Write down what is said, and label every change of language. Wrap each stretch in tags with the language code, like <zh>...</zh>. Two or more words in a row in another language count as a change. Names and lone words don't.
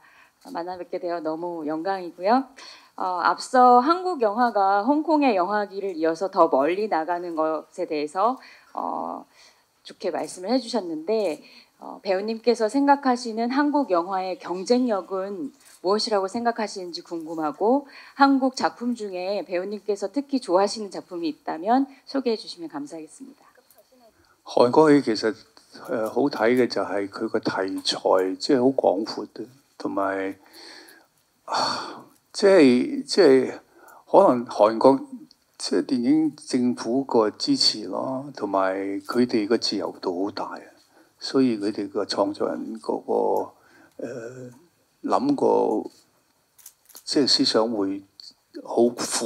<ko>만나 뵙게 되어 너무 영광이고요. 앞서 한국 영화가 홍콩의 영화기를 이어서 더 멀리 나가는 것에 대해서 좋게 말씀을 해주셨는데 배우님께서 생각하시는 한국 영화의 경쟁력은 무엇이라고 생각하시는지 궁금하고 한국 작품 중에 배우님께서 특히 좋아하시는 작품이 있다면 소개해 주시면 감사하겠습니다.</ko> <yue>韓國戲其實好睇嘅就係佢個題材即係好廣闊嘅，同埋即係可能韓國即係電影政府個支持咯，同埋佢哋個自由度好大，所以佢哋個創作人嗰個諗個即係思想會好闊。</yue>